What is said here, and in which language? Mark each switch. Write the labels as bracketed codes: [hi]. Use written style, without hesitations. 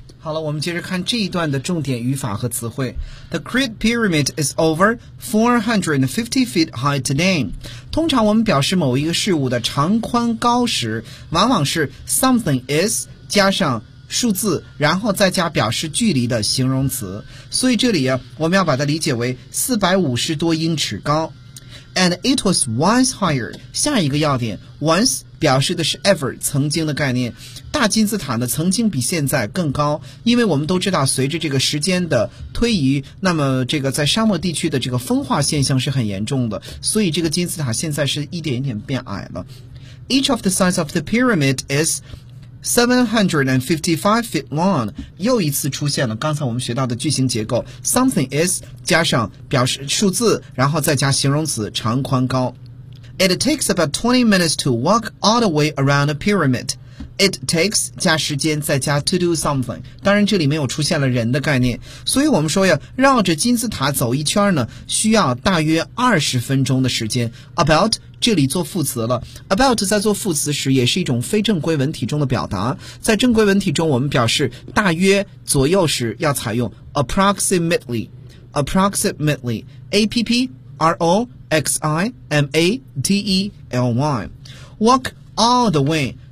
[zh] 好了，我们接着看这一段的重点语法和词汇。 [en] The Great Pyramid is over 450 feet high today. [zh] 通常我们表示某一个事物的长宽高时，往往是 something is 加上数字，然后再加表示距离的形容词。所以这里啊，我们要把它理解为450多英尺高。 [en] And it was once higher. [zh] 下一个要点 [en] once. [zh] 表示的是 ever 曾经的概念，大金字塔呢曾经比现在更高，因为我们都知道随着这个时间的推移，那么这个在沙漠地区的这个风化现象是很严重的，所以这个金字塔现在是一点一点变矮了。 [en] Each of the sides of the pyramid is 755 feet long， [zh] 又一次出现了刚才我们学到的句型结构 something is 加上表示数字，然后再加形容词长宽高。 [en] It takes about 20 minutes to walk all the way around a pyramid. It takes 加时间再加 to do something. [zh] 当然这里没有出现了人的概念，所以我们说呀，绕着金字塔走一圈呢需要大约20分钟的时间。 About 这里做副词了， About 在做副词时也是一种非正规文体中的表达，在正规文体中我们表示大约左右时要采用 Approximately Approximately APPROXIMATELY [en] Walk all the way.